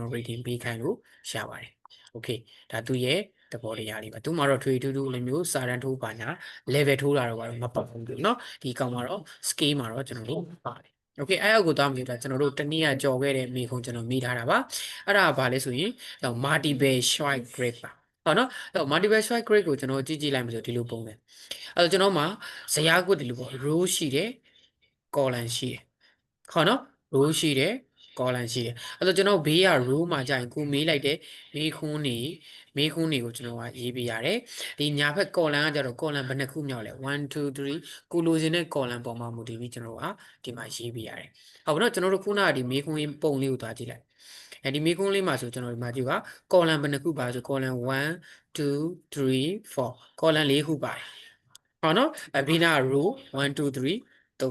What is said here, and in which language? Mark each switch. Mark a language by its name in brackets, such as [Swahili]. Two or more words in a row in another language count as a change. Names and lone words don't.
[Burmese] rating ပေးခိုင်းလို့ရပါတယ် okay ဒါသူရဲ့သဘောတရားလေးပါသူမှာတော့ထွေထူးထူးလိုမျိုးစာတန်းထိုးပါညာ level ထိုးတာတော့မပေါ့ဘူးเนาะဒီကောင်မှာတော့ scale မှာတော့ကျွန်တော်တို့ပါတယ် okay အဲ့အောက်ကိုသွားမျိုးဒါကျွန်တော်တို့တနည်းကကြော်ခဲ့တဲ့မိခုံကျွန်တော်မိထားတာပါအဲ့ဒါကဘာလဲဆိုရင် [English] multiple choice grade [Burmese] ပါဟောနော်အဲ့ [English] multiple choice grade [Burmese] ကိုကျွန်တော်ကြည့်လိုက်မှဆိုဒီလိုပုံစံအဲ့တော့ကျွန်တော်မှာဇယားကွက်ဒီလိုပေါ့ row ရှိတယ် column ရှိတယ်ဟောနော် row ရှိတယ် column ရှိတယ်အဲ့တော့ကျွန်တော်ဘေးက row မှာကြာရင်ကိုမေးလိုက်တဲ့မေးခွန်းတွေကိုကျွန် တော်ကရေးပြရတယ်ဒီညာဘက် column ကကြတော့ column ဘယ်နှခုမြောက်လဲ1 2 3ကိုလိုချင်တဲ့ column ပေါ်မှာမူတည်ပြီးကျွန်တော်ကဒီမှာရေးပြရတယ်ဟုတ်ပါတော့ကျွန်တော်တို့ခုနကဒီမေးခွန်းပုံလေးကိုသွားကြည့်လိုက်ဒီမေးခွန်းလေးမှာဆိုကျွန်တော်ဒီမှာကြည့်ပါ column ဘယ်နှခုပါဆို column 1 2 3 4 column 4ခုပါတယ်ဟောနော်ဘေးနာ row 1 2 3 3